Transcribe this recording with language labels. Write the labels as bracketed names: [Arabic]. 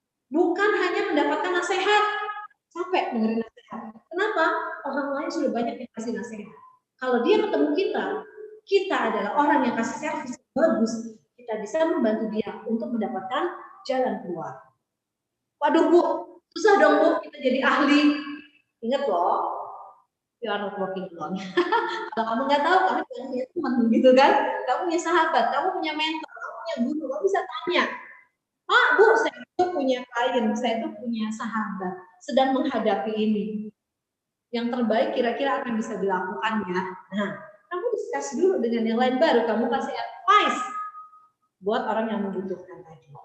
[Indonesian] Bukan hanya mendapatkan nasihat. Capek dengerin nasihat. Kenapa? Orang lain sudah banyak yang kasih nasihat. Kalau dia ketemu kita adalah orang yang kasih servis bagus, kita bisa membantu dia untuk mendapatkan jalan keluar. Waduh Bu, susah dong Bu, kita jadi ahli. Ingat loh, [English] you are not working alone. [Indonesian] Kalau kamu nggak tahu, kamu punya teman gitu kan, kamu punya sahabat, kamu punya mentor, kamu punya guru, kamu bisa tanya. Pak, Bu, saya itu punya klien, saya itu punya sahabat, sedang menghadapi ini. Yang terbaik kira-kira apa yang bisa dilakukan ya? Nah, kamu diskus dulu dengan yang lain, baru kamu kasih advice buat orang yang membutuhkan tadi.